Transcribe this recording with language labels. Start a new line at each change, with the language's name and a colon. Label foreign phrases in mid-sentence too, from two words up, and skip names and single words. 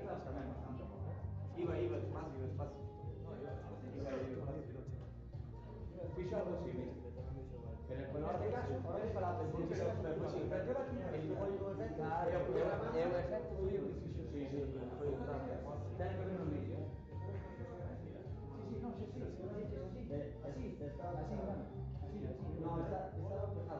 Galician: Tamén bastante moda. Iba despacio, despacio. Fixo algo así, mira. Pero
Spanish: En este caso, ahora es para aprender, pero sí, pero que aquí, el
Galician: foi o efecto,
Spanish: Claro,
Galician: e o efecto foi o que fixo.
Spanish: Sí, sí,
Galician: Foi o traje. ten que ver no vídeo,
Spanish: Sí, no, sí, así, así, bueno. no, estaba empezado,